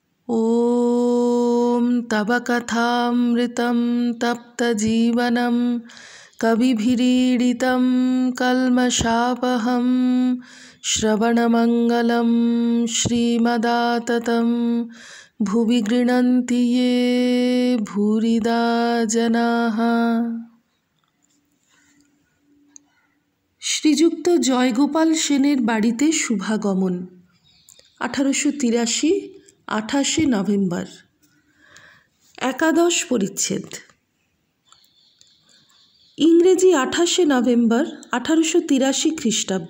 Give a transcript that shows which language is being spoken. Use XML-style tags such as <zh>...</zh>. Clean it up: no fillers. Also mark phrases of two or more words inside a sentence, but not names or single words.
<sa>ॐ तव कथामृतं तप्तजीवनं कविभिरीडितं कल्मषापहं श्रवणमङ्गलं श्रीमदाततं भुवि गृह्णन्ति ये भूरिदा जनाः।</sa> <bn>শ্রীযুক্ত জয়গোপাল সেনের বাড়িতে শুভাগমন 1883 28 নভেম্বর। একাদশ পরিচ্ছেদ। ইংরেজি 28 নভেম্বর 1883 খ্রিস্টাব্দ।</bn>